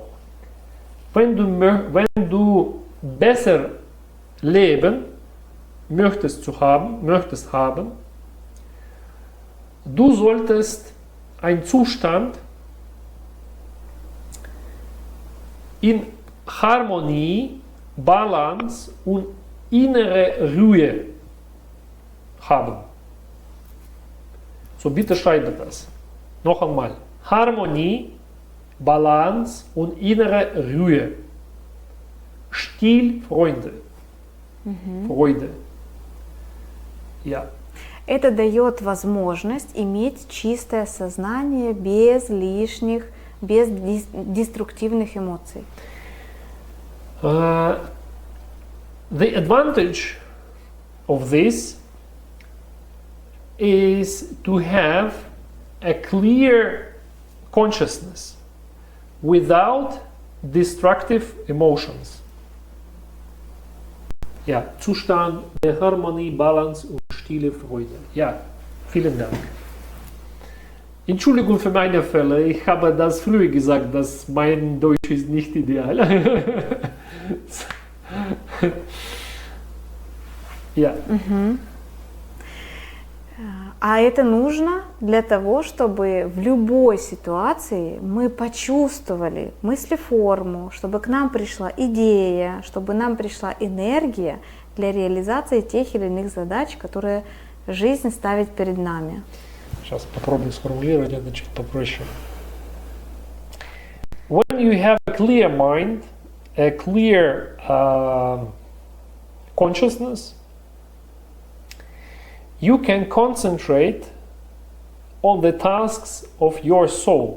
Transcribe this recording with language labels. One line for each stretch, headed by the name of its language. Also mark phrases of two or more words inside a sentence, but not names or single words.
German: Wenn du besser leben möchtest haben, du solltest einen Zustand in Harmonie, Balance und innere Ruhe haben. So, bitte schreibe das. Noch einmal. Harmonie, Balance und innere Ruhe. Still, Freunde. Freude. Ja.
Russian: Это дает возможность иметь чистое сознание без лишних, без деструктивных эмоций.
English: The advantage of this is to have a clear consciousness without destructive emotions.
German: Ja, Zustand der Harmonie, Balance und stille Freude. Ja, vielen Dank. Entschuldigung für meine Fälle, ich habe das früher gesagt, dass mein Deutsch ist nicht ideal. Ja.
Russian: А это нужно для того, чтобы в любой ситуации мы почувствовали мыслеформу, чтобы к нам пришла идея, чтобы нам пришла энергия для реализации тех или иных задач, которые жизнь ставит перед нами. Сейчас попробую сформулировать это чуть попроще.
English: When you have a clear mind, a clear consciousness, you can concentrate on the tasks of your soul.